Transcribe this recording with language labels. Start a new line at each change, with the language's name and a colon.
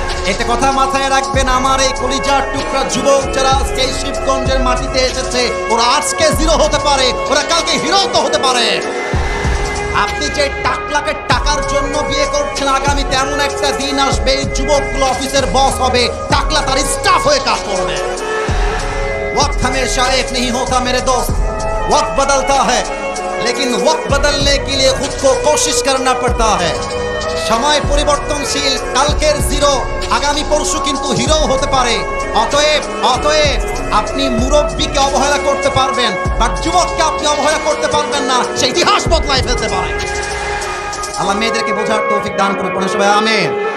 Bangla: এটা কথা মাথায় রাখবেন। আমার এই কলিজার টুকরা যুবক যারা আজকে এই শিবগঞ্জের মাটিতে এসেছে, ওরা আজকে জিরো হতে পারে, ওরা কালকে হিরো তো হতে পারে। আপনি যে টাকলাকে টাকার জন্য বিয়ে করছেন, আগামী তেমন একটা দিন আসবে এই যুবকগুলো অফিসের বস হবে, টাকলা তার স্টাফ হয়ে কাজ করবে।
Hindi: वक्त हमेशा एक नहीं होता मेरे दोस्त, वक्त बदलता है, लेकिन वक्त बदलने के लिए खुद को कोशिश करना पड़ता है।
Bangla: समय পরিবর্তনশীল, কালকের জিরো আগামী পরশু কিন্তু হিরো হতে পারে। অতএব আপনি মুরব্বীকে অবহেলা করতে পারবেন, বাট যুবককে আপনি অবহেলা করতে পারবেন না, সেই ইতিহাস বদলায় ফেলতে পারে। আল্লাহ মেয়েদেরকে বোঝার তৌফিক দান করে, পড়ে সবাই আমিন।